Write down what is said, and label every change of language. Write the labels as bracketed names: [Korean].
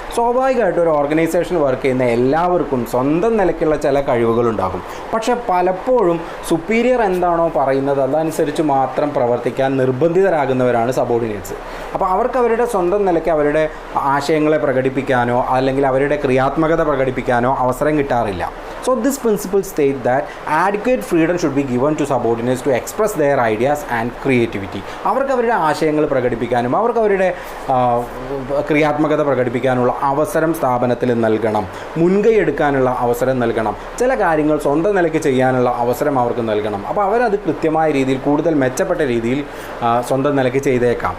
[Malayalam] സ്വാഭാവികമായിട്ടും ഒരു organisation work ചെയ്യുന്ന എല്ലാവർക്കും സ്വന്തം നിലയ്ക്കുള്ള ചില കഴിവുകളുണ്ടാകും. പക്ഷേ പലപ്പോഴും സുപ്പീരിയർ എന്താണോ പറയുന്നത് അതനുസരിച്ച് മാത്രം പ്രവർത്തിക്കാൻ നിർബന്ധിതരാകുന്നവരാണ് സബോർഡിനേറ്റ്സ്. അപ്പോൾ അവർക്ക് അവരുടെ സ്വന്തം നിലയ്ക്ക് അവരുടെ ആശയങ്ങളെ പ്രകടിപ്പിക്കാനോ അല്ലെങ്കിൽ അവരുടെ ക്രിയാത്മകത പ്രകടിപ്പിക്കാനോ അവസരം കിട്ടാറില്ല. [English] So this principle states that adequate freedom should be given to subordinates to express their ideas and creativity. [Malayalam] അവർക്ക് അവരുടെ ആശയങ്ങൾ പ്രകടിപ്പിക്കാനും അവർക്ക് അവരുടെ ക്രിയാത്മകത പ്രകടിപ്പിക്കാനുള്ള അവസരം സ്ഥാപനത്തിൽ നൽകണം, മുൻകൈ എടുക്കാനുള്ള അവസരം നൽകണം, ചില കാര്യങ്ങൾ സ്വന്തം നിലയ്ക്ക് ചെയ്യാനുള്ള അവസരം അവർക്ക് നൽകണം. അപ്പോൾ അവരത് കൃത്യമായ രീതിയിൽ കൂടുതൽ മെച്ചപ്പെട്ട രീതിയിൽ സ്വന്തം നിലയ്ക്ക് ചെയ്തേക്കാം.